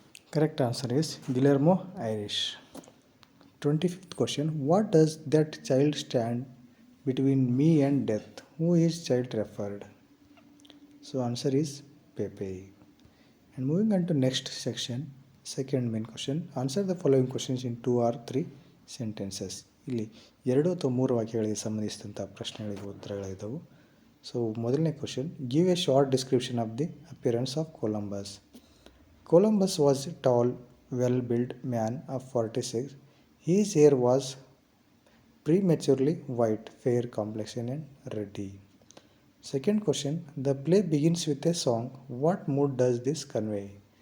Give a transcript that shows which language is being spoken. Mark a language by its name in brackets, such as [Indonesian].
[English] Correct answer is Guillermo Arias. 25th question, what does that child stand between me and death. Who is child referred? So answer is Pepe. And moving on to next section, second main question. Answer the following questions in 2 or 3 sentences. [Kannada] ಇಲ್ಲಿ 2 ಅಥವಾ 3 ವಾಕ್ಯಗಳಿಗೆ ಸಂಬಂಧಿಸಿದಂಥ ಪ್ರಶ್ನೆಗಳಿಗೆ ಉತ್ತರಗಳಿದ್ದವು. [English] So ಮೊದಲನೇ question, give a short description of the appearance of Columbus. Columbus was a tall, well-built man of 46. His hair was prematurely white, fair complexion and ruddy. Second question, the play begins with a song. What mood does this convey?